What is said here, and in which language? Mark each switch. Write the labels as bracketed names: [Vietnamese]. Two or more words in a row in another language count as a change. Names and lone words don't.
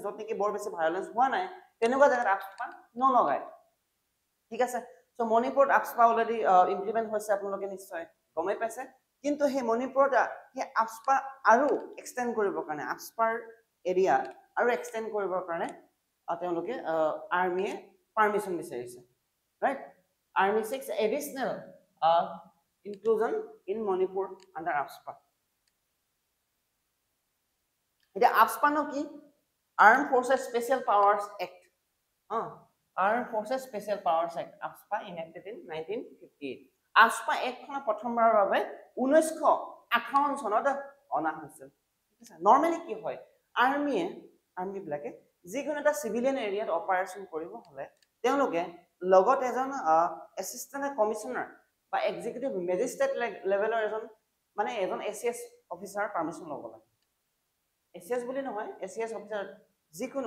[Assamese] য'ত নেকি বৰ বেছি ভায়োলেন্স হোৱা নাই তেনেকুৱা জেগাত আপস্পা নলগায় ঠিক আছে সো মণিপুৰত আপস্পা অলৰেডি ইমপ্লিমেন্ট হৈছে আপোনালোকে নিশ্চয় গমে পাইছে কিন্তু হে মণিপুৰত হে আপস্পা আৰু এক্সটেন্ড কৰিবৰ কাৰণে আপস্পাৰ এৰিয়া আৰু এক্সটেন্ড কৰিবৰ কাৰণে তেওঁলোকে আৰ্মিয়ে পাৰমিশন বিচাৰিছে ৰাইট আৰ্মি [English] seeks additional inclusion in Manipur under AFSPA [Assamese] এটা আপস্পা নো কি Armed Forces Special Powers Act Armed Forces Special Powers Act AFSPA [English] enacted in 1958 [Assamese] AFSPA Act খনৰ প্ৰথমবাৰৰ বাবে 1958 চনত অনা হৈছিল ঠিক আছে নৰমালি কি হয় আৰ্মি বিলাকে যিকোনো এটা সিভিলিয়ান এৰিয়াত অপাৰেচন কৰিব হলে তেওঁলোকে লগত এজন এসিস্ট্যান্ট কমিশনাৰ বা এক্সিকিউটিভ মেজিস্ট্ৰেট লেভেলৰ মানে এজন এসিএস অফিচাৰ পাৰমিশন ল'ব লাগে এসিএস বুলি নহয় এসিএস অফিচাৰ যিকোনো